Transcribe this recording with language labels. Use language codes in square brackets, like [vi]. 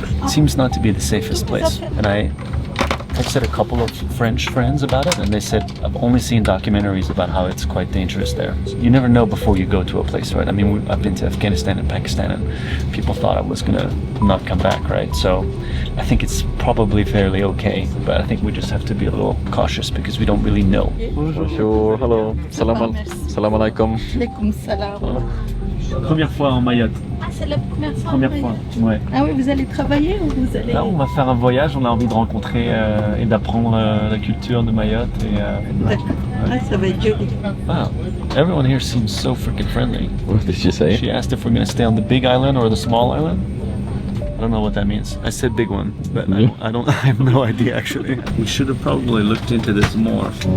[en] It seems not to be the safest place. And I've said a couple of French friends about it, and they said I've only seen documentaries about how it's quite dangerous there. You never know before you go to a place, right? I mean, I've been to Afghanistan and Pakistan, and people thought I was gonna not come back, right? So I think it's probably fairly okay, but I think we just have to be a little cautious because we don't really know. [ar] Bonjour, hello, salam alaikum. Alaikum salam. [fr] Première fois en Mayotte. Ah, c'est la première fois. Première fois, ouais. Ah oui, vous allez travailler ou vous allez... Là, on va faire un voyage, on a envie de rencontrer et d'apprendre la culture de Mayotte. D'accord. Ah, ça va être joli. [en] Wow, everyone here seems so freaking friendly. What did she say? She asked if we're gonna stay on the big island or the small island. I don't know what that means. I said big one, but I have no idea actually. We should have probably looked into this more.